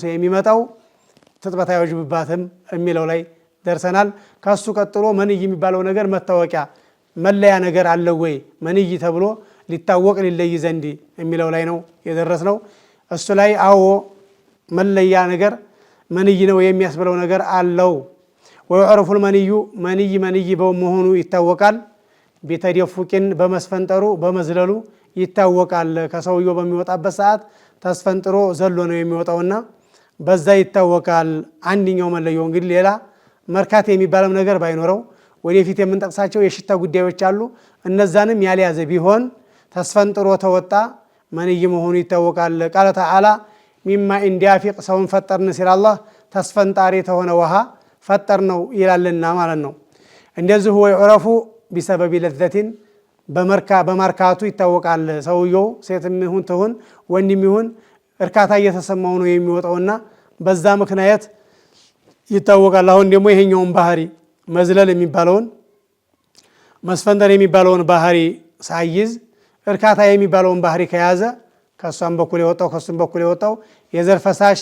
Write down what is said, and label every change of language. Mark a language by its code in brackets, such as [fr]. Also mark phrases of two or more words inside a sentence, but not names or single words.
[am] የሚመጣው ትጥበት አይወጅባትም የሚለው ላይ ደርሰናል ከሱ ቀጥሎ መንይ የሚባለው ነገር መታወቂያ መለያ ነገር አለ ወይ መንይ ተብሎ ሊታወቅ ሊለይ ዘንድ የሚለው ላይ ነው የደረስነው እሱ ላይ አዎ መለያ ነገር መንይ ነው የሚያስብለው ነገር አለው [ar] ወይعرف المني مني [am] በመሆኑ ይታወቃል ቢተደፉቅን በመስፈንጠሩ በመዝለሉ ይታወቃል ከሰውየው በሚወጣበት ሰዓት ተስፈንጥሮ ዘሎ ነው የሚወጣውና በዛ ይታወቃል አንደኛው መለየው እንግዲህ ሌላ መርካት የሚባለው ነገር ባይኖረው ወደፊት የምንጠቅሳቸው የሽታ ጉዳዮች አሉ እነዛንም ያልያዘ ቢሆን ተስፈንጥሮ ተወጣ መንይ መሆኑ ይታወቃል [ar] قال تعالى [am] ሚማ እንዲያፊቅ ሰውን ፈጠርን ሲል አላህ ተስፈንጣሪ ተሆነ ውሃ ፈጠር ነው ይላልና ማለት ነው እንደዚህ [ar] ወይعرف بسبب لذة [am] በመርካቱ ይታወቃል ሰውየው ሴትም ይሁን ተሆን ወንድም ይሁን እርካታ እየተሰማው ነው የሚወጣውና በዛ ምክንያት ይታወቃል አሁን ደግሞ ይሄኛውን ባህሪ መዝለል የሚባለውን መስፈንጠር የሚባለውን ባህሪ ሳይዝ እርካታ የሚባለውን ባህሪ ከያዘ ከሷም በኩል የወጣው ከሱም በኩል የወጣው የዘር ፈሳሽ